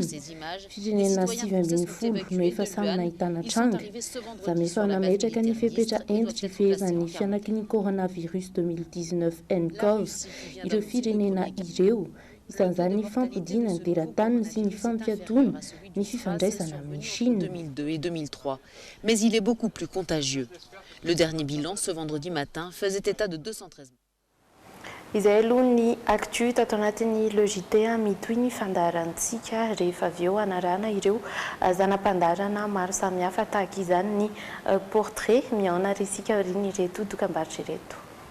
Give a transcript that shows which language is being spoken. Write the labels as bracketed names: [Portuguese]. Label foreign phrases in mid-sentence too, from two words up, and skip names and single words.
[Malagasy] Firenena 7 no efa samy nahitana tranga. Izany efa nametraka ny fepetra entitra ifehezan'ny fianakin'ny coronavirus 2019 NCOV ireo firenena ireo. Isan'izany ny fampodiana ny teratany sy ny fampiatoana ny fifandraisana amin'ny Chine. [French] 2002 et 2003, mais il est beaucoup plus contagieux. Le dernier bilan ce vendredi matin faisait état de 213. [Malagasy] Izay aloha ny actu tato anatin'ny logité mitohy ny fandaharantsika rehefa avy eo anarana ireo zanam-pandarana maro samihafa tahaka izany ny portrait miaona resika riny ireto dokam-barotra ireto.